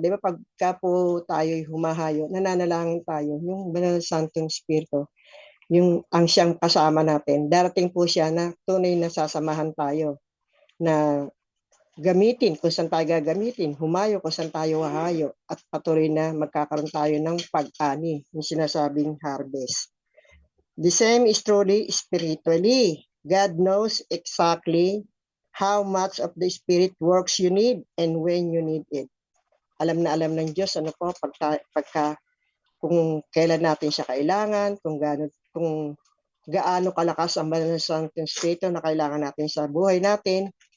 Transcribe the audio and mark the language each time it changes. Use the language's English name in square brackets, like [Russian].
[Filipino] Di ba pagka po tayo ay humahayo, nananalangin tayo, yung banal na Santong Espiritu, yung ang siyang kasama natin, darating po siya na tunay na sasamahan tayo na gamitin kung saan tayo gagamitin, humayo kung saan tayo hahayo, at patuloy na magkakaroon tayo ng pag-ani, yung sinasabing harvest. [English] The same is truly spiritually. God knows exactly how much of the Spirit works you need and when you need it. [Filipino] Alam na alam ng Diyos pagka kung kailan natin siya kailangan, kung gaano kalakas ang banal na Santong Espiritu na kailangan natin sa buhay natin.